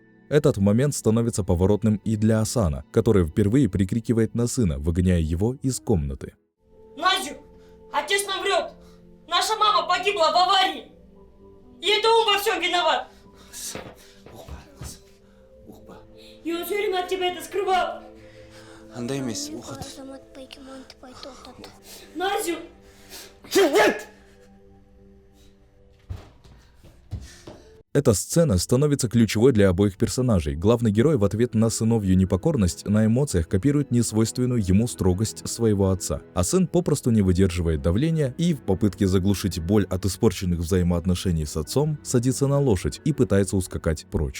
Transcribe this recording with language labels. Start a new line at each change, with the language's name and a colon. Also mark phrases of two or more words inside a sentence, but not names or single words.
Russian: Этот момент становится поворотным и для Асана, который впервые прикрикивает на сына, выгоняя его из комнаты. Назю, отец нам врет. Наша мама погибла в аварии. И это он во всем виноват. И он все время от тебя это скрывал.
Kazakh: Андай емес, уқыт.
Russian: Назю! Эта сцена становится ключевой для обоих персонажей. Главный герой в ответ на сыновью непокорность на эмоциях копирует несвойственную ему строгость своего отца, а сын попросту не выдерживает давления и в попытке заглушить боль от испорченных взаимоотношений с отцом садится на лошадь и пытается ускакать прочь.